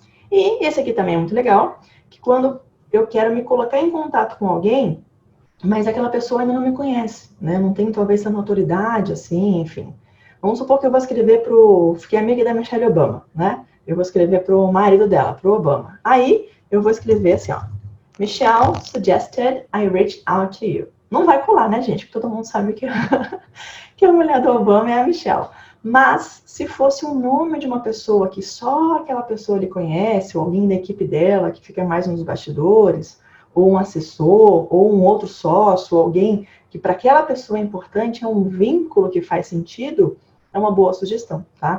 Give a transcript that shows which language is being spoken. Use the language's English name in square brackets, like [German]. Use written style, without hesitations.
[Portuguese] E esse aqui também é muito legal, que quando eu quero me colocar em contato com alguém, mas aquela pessoa ainda não me conhece, né? Não tem talvez essa notoriedade, assim, enfim. Vamos supor que eu vou escrever fiquei amiga da Michelle Obama, né? Eu vou escrever pro marido dela, pro Obama. Aí, eu vou escrever assim, ó. [English] Michelle suggested I reach out to you. [Portuguese] Não vai colar, né, gente? Porque todo mundo sabe que a mulher do Obama é a Michelle. Mas, se fosse o nome de uma pessoa que só aquela pessoa lhe conhece, ou alguém da equipe dela que fica mais nos bastidores, ou um assessor, ou um outro sócio, ou alguém que para aquela pessoa é importante, é um vínculo que faz sentido, é uma boa sugestão, tá?